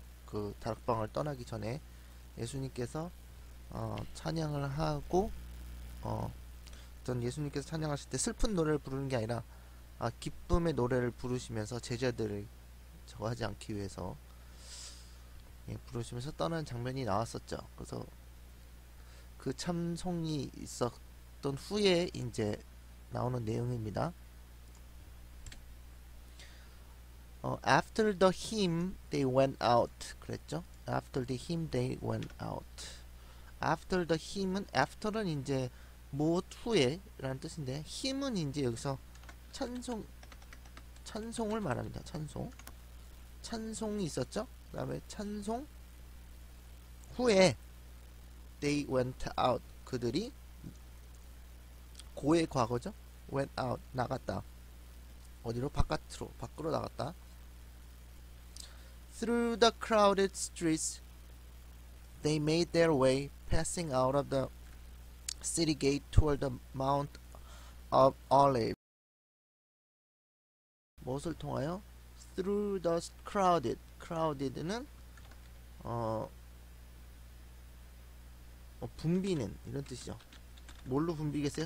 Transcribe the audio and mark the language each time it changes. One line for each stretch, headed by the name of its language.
Korean: 그 다락방을 떠나기 전에 예수님께서 찬양을 하고 전 예수님께서 찬양하실 때 슬픈 노래를 부르는 게 아니라 기쁨의 노래를 부르시면서 제자들을 저거 하지 않기 위해서 부르시면서 떠나는 장면이 나왔었죠. 그래서 그 참송이 있었던 후에 이제 나오는 내용입니다.
English: After the hymn they went out
Korean: 그랬죠.
English: After the hymn they went out. After the hymn
Korean: 은 after는 이제 무엇 후에 라는 뜻인데 hymn은 이제 여기서 찬송을 말합니다. 찬송이 있었죠. 그 다음에 찬송 후에
English: they went out
Korean: 그들이 고의 과거죠.
English: went out
Korean: 나갔다. 어디로? 밖으로 나갔다.
English: Through the crowded streets they made their way, passing out of the city gate toward the Mount of Olives.
Korean: 무엇을 통하여?
English: Through the crowded
Korean: 는 붐비는 이런 뜻이죠. 뭘로 붐비겠어요?